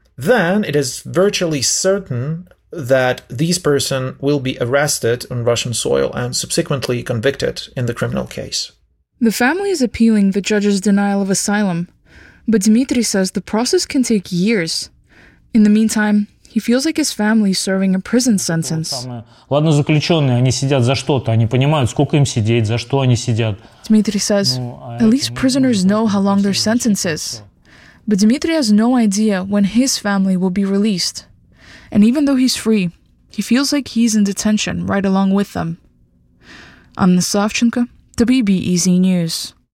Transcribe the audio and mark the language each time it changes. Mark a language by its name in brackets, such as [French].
[English] then it is virtually certain that this person will be arrested on Russian soil and subsequently convicted in the criminal case. The family is appealing the judge's denial of asylum, but Dmitry says the process can take years. In the meantime, he feels like his family is serving a prison sentence. [Russian] Ладно, заключенные, они сидят за что-то. Они понимают, сколько им сидеть, за что они сидят. [English] Dmitry says, at least prisoners know how long their sentence is. But Dmitry has no idea when his family will be released. And even though he's free, he feels like he's in detention right along with them. Анна Савченко, WBEZ News.